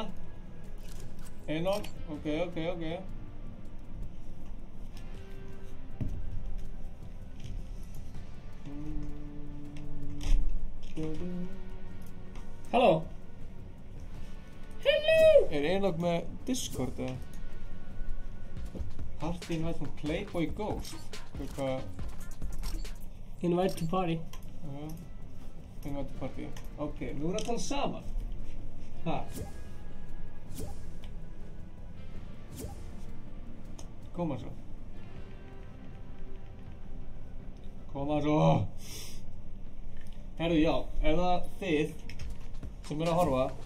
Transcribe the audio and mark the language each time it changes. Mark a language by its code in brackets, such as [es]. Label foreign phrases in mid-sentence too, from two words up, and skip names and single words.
[is] Enoch, ok. Halló? [en] Hello! [is] Er Enoch með Discord eða? [en] Party invite from Playboy Ghost. [is] Hvað? [en] Invite to party. Invite to party. [is] Ok, nú erum við að tala saman. Ha? Koma svo. Herðu, já, er það þið sem eru að horfa?